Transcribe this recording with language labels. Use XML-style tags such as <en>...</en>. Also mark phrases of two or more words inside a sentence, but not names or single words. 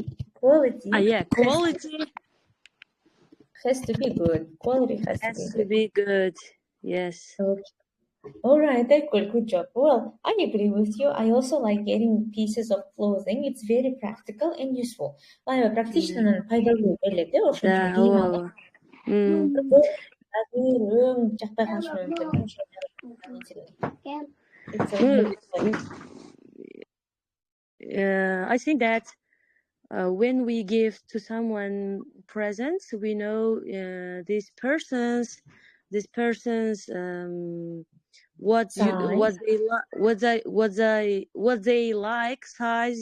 <en>Yeah, quality has to be good. Quality has to be good. Yes. Okay. All right, good job. Well, I agree with you. I also like getting pieces of clothing. It's very practical and useful.</en> <ky>Баягы практичныйнын пайдалуу белек да, ошончо кийим алып. Өң жакпай калышы мүмкүн.</ky> <en>I think that when we give to someone presents, we know this person's what they like, size.</en>